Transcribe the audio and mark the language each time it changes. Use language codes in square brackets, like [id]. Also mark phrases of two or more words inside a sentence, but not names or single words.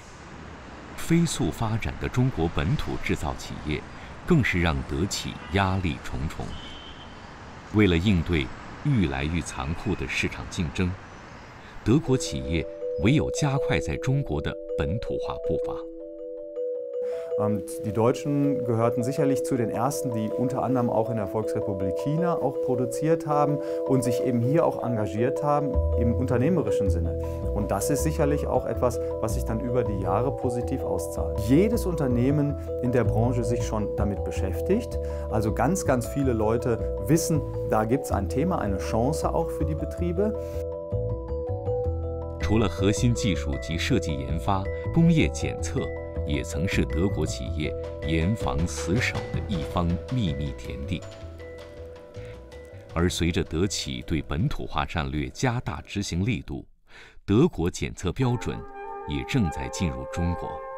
[zh] 飞速发展的中国本土制造企业，更是让德企压力重重。为了应对愈来愈残酷的市场竞争，德国企业唯有加快在中国的本土化步伐。 [de] Die Deutschen gehörten sicherlich zu den ersten, die unter anderem auch in der Volksrepublik China auch produziert haben und sich eben hier auch engagiert haben im unternehmerischen Sinne. Und das ist sicherlich auch etwas, was sich dann über die Jahre positiv auszahlt. Jedes Unternehmen in der Branche sich schon damit beschäftigt. Also ganz viele Leute wissen, da gibt es ein Thema, eine Chance auch für die Betriebe. [zh] 除了核心技术及设计研发，工业检测也曾是德国企业严防死守的一方秘密田地。而随着德企对本土化战略加大执行力度，德国检测标准也正在进入中国。